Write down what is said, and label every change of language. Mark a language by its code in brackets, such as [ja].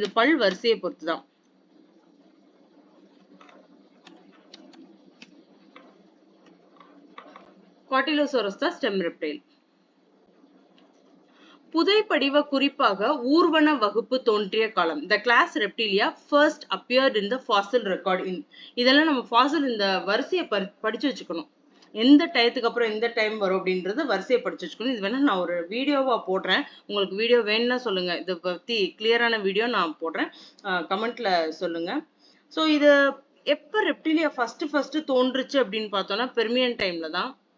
[ta] இது பல் வரிசையை பொறுத்து தான். காட்டிலோசோரஸ் தான் ஸ்டெம் ரெப்டைல். புதைப்படிவ குறிப்பாக ஊர்வன வகுப்பு தோன்றிய காலம். [en] The class Reptilia first appeared in the fossil record in. [ta] இதெல்லாம் நம்ம ஃபாசில் இந்த வரிசையை படிச்சு வச்சுக்கணும். எந்த டயத்துக்கு அப்புறம் எந்த டைம் வரும் அப்படின்றது வரிசையை படிச்சு வச்சுக்கணும். இது வேணா நான் ஒரு வீடியோவா போடுறேன். உங்களுக்கு வீடியோ வேணும்னா சொல்லுங்க. இதை பத்தி கிளியரான வீடியோ நான் போடுறேன். கமெண்ட்ல சொல்லுங்க. ஸோ இது எப்ப ரெப்டிலியா ஃபர்ஸ்ட் தோன்றுச்சு அப்படின்னு பார்த்தோம்னா பெர்மியன் டைம்ல தான்.